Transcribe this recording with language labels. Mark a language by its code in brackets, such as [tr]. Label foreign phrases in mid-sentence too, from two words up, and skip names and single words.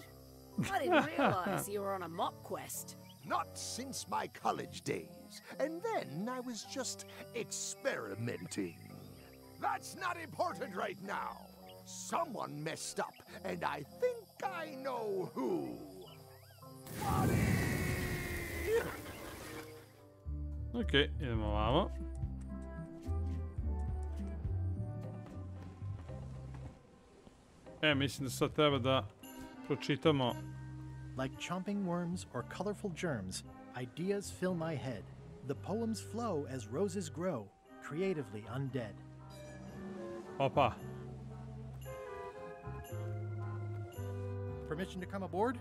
[en] I didn't realize you were on a mop quest. Not since my college days. And then I was just experimenting. That's not important right now. Someone messed up, and I think I know who. [sr] Ok, idemo ovamo. Mislim da sad treba da pročitamo. [en] Like chomping worms or colorful germs, ideas fill my head. The poems flow as roses grow, creatively undead. [sr] Opa. [en] Permission to come aboard?